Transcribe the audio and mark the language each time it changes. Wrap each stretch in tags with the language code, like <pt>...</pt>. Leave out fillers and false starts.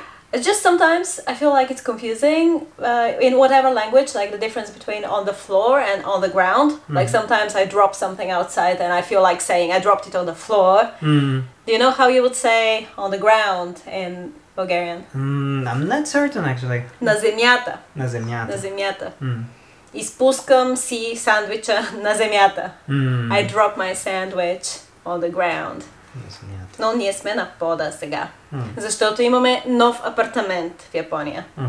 <en>It's just sometimes I feel like it's confusing in whatever language, like the difference between on the floor and on the ground. Like sometimes I drop something outside and I feel like saying I dropped it on the floor. Do you know how you would say on the ground in Bulgarian? I'm not certain actually.</en> <bg>На земята. На земята. На земята. Изпускам си сандвича на земята.</bg> <en>I drop my sandwich on the ground.</en> <bg>На земята. Но ние сме на пода сега. Защото имаме нов апартамент в Япония.</bg>